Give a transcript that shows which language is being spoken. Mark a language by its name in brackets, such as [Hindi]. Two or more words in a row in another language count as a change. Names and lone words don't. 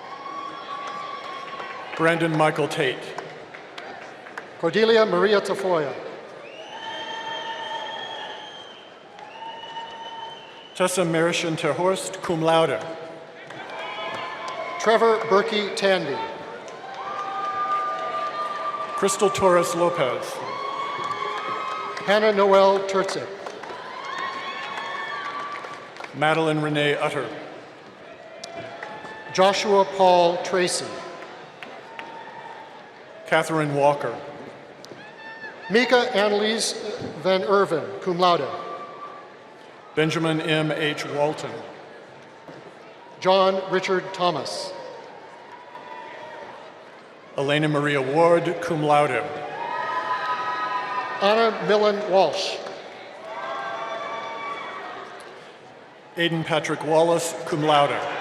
[English] Brandon Michael Tate. Cordelia Maria Tafoya. Tessa Marishan Terhorst, [Latin] cum laude. [English] Trevor Berkey Tandy. Crystal Torres Lopez. Hannah Noel Turtzik. Madeline Renee Utter. Joshua Paul Tracy. Catherine Walker. Mika Annalise Van Irven, [Latin] cum laude. [English] Benjamin M. H. Walton. John Richard Thomas. Elena Maria Ward, [Latin] cum laude. [English] Anna Millen Walsh. Aidan Patrick Wallace, [Latin] cum laude.